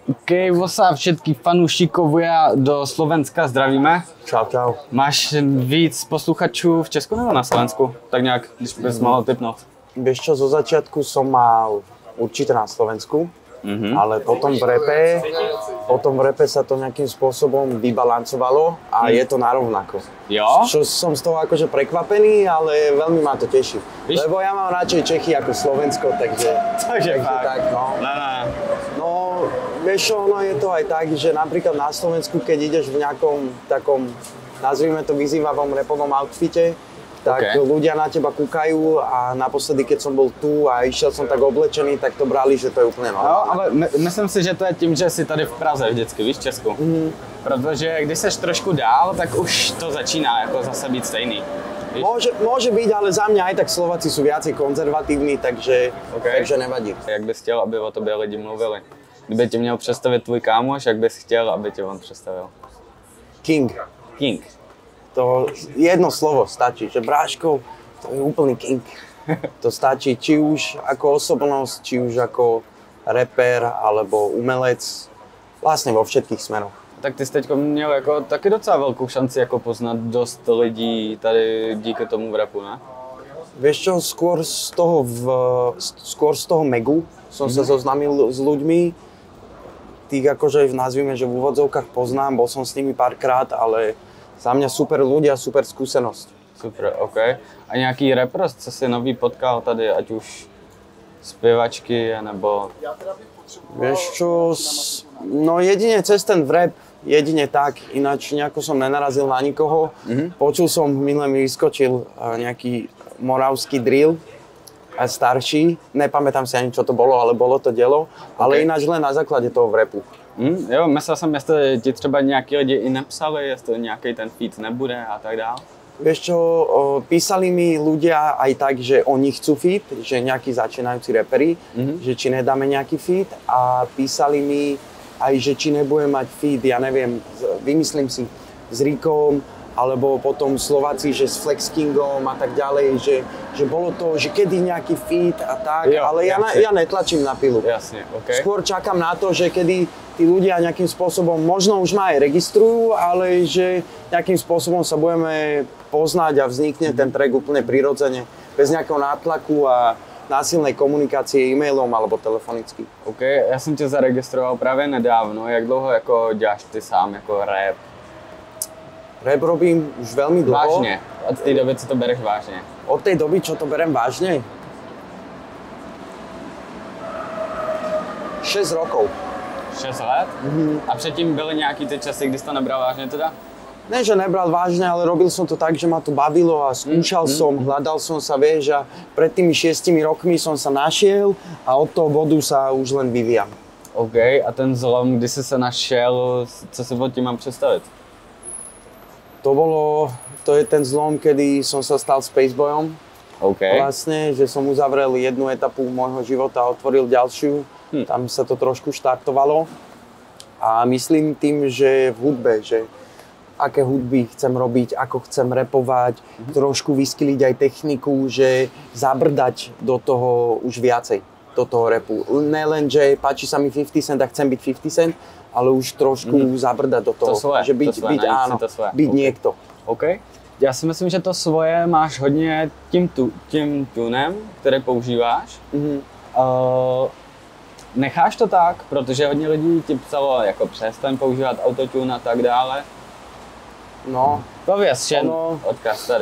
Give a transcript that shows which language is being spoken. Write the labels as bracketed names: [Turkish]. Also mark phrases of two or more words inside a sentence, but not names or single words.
[Slovak] OK, Vosa, všetkých fanúšikovia do Slovenska zdravíme. Čau, čau. [Czech] Máš víc posluchačů v Česku nebo na Slovensku? Tak nějak, když bys mohl tipnout. [Slovak] Vieš čo, zo začiatku som mal určite na Slovensku, ale potom v repe sa to nejakým spôsobom vybalancovalo a je to narovnako. [Czech] Jo? [Slovak] Čo som z toho akože prekvapený, ale veľmi ma to teší. [Czech] Víš? [Slovak] Lebo ja mám radšej Čechy ako Slovensko, takže fakt. tak, no. No, vieš čo, ono je to aj tak, že napríklad na Slovensku, keď ideš v nejakom takom, nazvime to vyzývavom repovom outfite, tak ľudia na teba kúkajú a naposledy, keď som bol tu a išiel som tak oblečený, tak to brali, že to je úplne normálne. [Czech] No, ale myslím si, že to je tím, že jsi tady v Praze vždycky, víš, v Česku. Protože když seš trošku dál, tak už to začíná jako zase být stejný. [Slovak] Môže byť, ale za mňa aj tak Slováci sú viacej konzervatívni, takže nevadí. [Czech] Jak bys chtěl, aby o tobě lidi mluvili? Kdyby tě měl představit tvůj kámoš, jak bys chtěl, aby tě on představil? [Slovak] King. King. To jedno slovo stačí, že Bráško, to je úplný king. To stačí či už ako osobnosť, či už ako rapper alebo umelec, vlastne vo všetkých smeroch. [Czech] Tak ty jsi teď měl jako taky docela velkou šanci jako poznat dost lidí tady díky tomu v rapu, ne? [Slovak] Vieš čo, skôr z toho Megu som sa zoznámil s ľuďmi, tých akože nazvime, že v úvodzovkách poznám, bol som s nimi párkrát, ale za mňa super ľudia, super skúsenosť. [Czech] Super, OK. A nějaký rapper, co jsi nový potkal tady, ať už zpěvačky, nebo... [Slovak] Vieš čo, no jedine cez ten rap, jedine tak, ináč nejako som nenarazil na nikoho. Počul som, minule mi vyskočil nejaký moravský drill, a starší, nepamätám si ani čo to bolo, ale bolo to dielo, ale ináč len na základe toho rapu. [Czech] Jo, myslel jsem, jestli ti třeba nějaký lidi i napsali, jestli nějaký ten feat nebude a tak dále. [Slovak] Vieš čo, písali mi ľudia aj tak, že oni chcú feat, že nejakí začínajúci raperi, že či nedáme nejaký feat a písali mi aj, že či nebudem mať feat, ja neviem, vymyslím si, s Rikom, alebo potom Slováci, že s Flex Kingom a tak ďalej, že bolo to, že kedy nejaký feat a tak, jo, ale ja netlačím na pilu. Jasne, okay. Skôr čakám na to, že kedy tí ľudia nejakým spôsobom, možno už ma aj registrujú, ale že nejakým spôsobom sa budeme poznať a vznikne ten track úplne prirodzene, bez nejakého nátlaku a násilnej komunikácie e-mailom alebo telefonicky. [Czech] OK, já jsem tě zaregistroval právě nedávno. Jak dlouho jako děláš ty sám jako rap? [Slovak] Rap robím už veľmi dlho. Vážne? Od tej doby, co to bereš vážne? Od tej doby, čo to berem vážne? 6 rokov. [Czech] 6 let? A předtím byly nějaký ty časy, kdy jsi to nebral vážne teda? [Slovak] Ne, že nebral vážne, ale robil som to tak, že ma to bavilo a skúšal som, hľadal som sa, vieš, a pred tými 6 rokmi som sa našiel a od toho bodu sa už len vyvíjam. [Czech] OK, a ten zlom, kdy jsi se našel, co si pod tím mám představit? [Slovak] To je ten zlom, kedy som sa stal Spaceboyom. [Czech] OK. [Slovak] Vlastne, že som uzavrel jednu etapu môjho života a otvoril ďalšiu. Tam sa to trošku štartovalo. A myslím tým, že v hudbe, že aké hudby chcem robiť, ako chcem rapovať, trošku vyskiliť aj techniku, že zabrdať do toho už viacej, do toho rapu. Nelen, že páči sa mi 50 Cent a chcem byť 50 Cent, ale už trošku zabrdať do toho, že byť niekto. [Czech] OK. Já si myslím, že to svoje máš hodně tím tunem, který používáš. Necháš to tak, protože hodně lidí ti psalo, jako přestaň používat autotune a tak dále. No. Pověz odkaz tady.